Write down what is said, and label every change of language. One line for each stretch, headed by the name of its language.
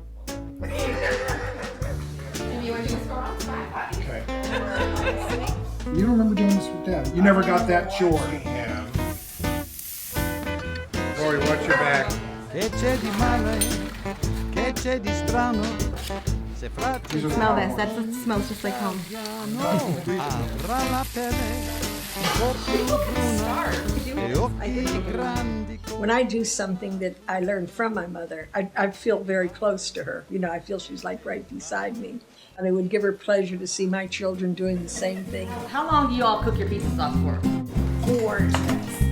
English: You don't remember doing this with Dad. You never got that chore. Yeah. Rory, watch your back.
Italian: Che c'è di male, che che c'è di strano? Se fra
English: Smell this. That smells just like home.
Italian: avrà la pelle un po' più bruna e occhi grandi.
English: When I do something that I learned from my mother, I feel very close to her. You know, I feel she's like right beside me. And it would give her pleasure to see my children doing the same thing. How long do you all cook your pizza sauce for? 4 days. Nice.